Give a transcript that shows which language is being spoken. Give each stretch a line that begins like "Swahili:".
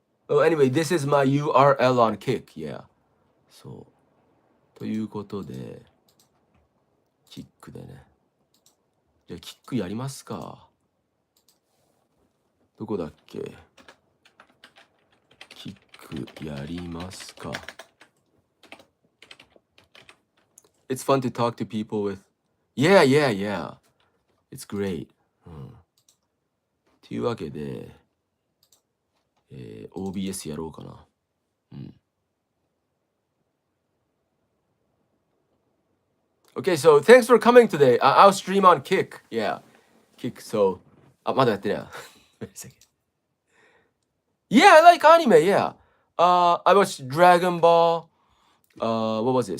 English: Oh, anyway, this is my URL on Kick. Yeah.
Japanese: そう。ということで、キックでね。じゃあ、キックやりますか。どこだっけ？キックやりますか。
English: It's fun to talk to people with. Yeah. It's great.
Japanese: というわけで、OBS やろうかな。
English: Okay, so thanks for coming today. I'll stream on Kick. Yeah. Kick, so.
Japanese: まだやってない。
English: Wait a second. Yeah, I like anime, yeah. I watched Dragon Ball. What was it?